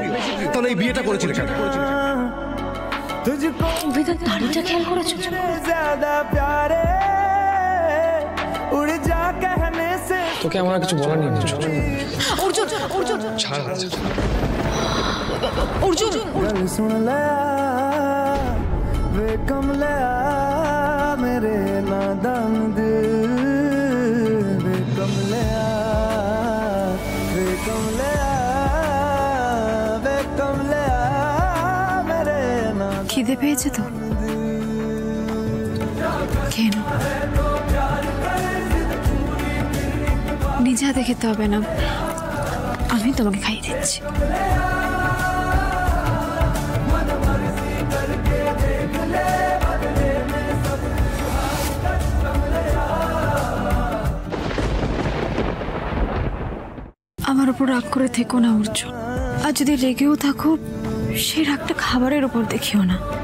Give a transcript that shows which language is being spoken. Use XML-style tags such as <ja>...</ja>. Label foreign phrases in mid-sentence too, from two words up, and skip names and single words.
<bn>তাহলে এই বিয়েটা করেছিলে কেন? অভিতার দাড়িটা খেয়াল করেছো? তোকে আমার কিছু বলার নেই মঞ্জু। অর্জুন, অর্জুন ছাড় অর্জুন।</bn> <hi>सुन लिया वे कमलिया मेरे नादान दिल। वे कमलिया वे कमलिया वे कमलिया मेरे नादान।</hi> <bn>খিদে পেয়েছে তো খেয়ে নাও। নিজে হাতে খেতে হবে না, আমি তোমাকে খাইয়ে দিচ্ছি। আমার উপর রাগ করে থেকো না অর্জুন, আর যদি রেগেও থাকো সেই রাগটা খাবারের উপর দেখিও না।</bn>